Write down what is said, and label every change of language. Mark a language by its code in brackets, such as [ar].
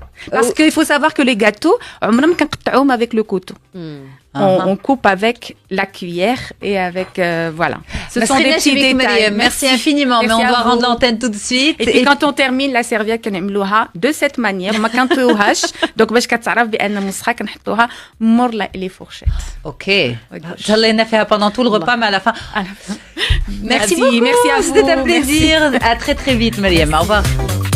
[fr] Parce qu'il faut savoir que les gâteaux, on coupe avec le couteau. On coupe avec la cuillère et avec voilà. Ce sont des petits détails. Merci infiniment. Mais on doit rendre l'antenne tout de suite. Et puis quand on termine la serviette [ar] كنعملوها [fr] de cette manière. [ar] ما كنطيوهاش. Donc باش كتعرف بأن المسخة كنحطوها مور les fourchettes. [fr] Ok. [ar] تهلينا فيها [fr] pendant tout le repas, mais à la fin. Merci beaucoup. Merci à vous. C'était un plaisir. À très très vite, Mariam. Au revoir.